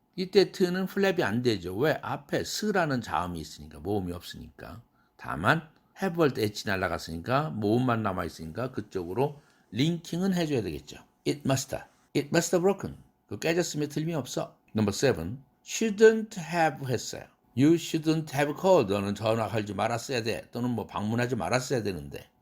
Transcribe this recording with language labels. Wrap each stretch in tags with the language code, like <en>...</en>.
<ko>이때 t는 플랩이 안 되죠. 왜? 앞에 s라는 자음이 있으니까 모음이 없으니까. 다만 have 할 때 h 날아갔으니까 모음만 남아있으니까 그쪽으로 링킹은 해줘야 되겠죠.</ko> <en>It must have broken.</en> <ko>그 깨졌으면 틀림이 없어.</ko> <en>Number 7. Shouldn't have 했어요. You shouldn't have called.</en> <ko>너는 전화하지 말았어야 돼. 또는 뭐 방문하지 말았어야 되는데.</ko>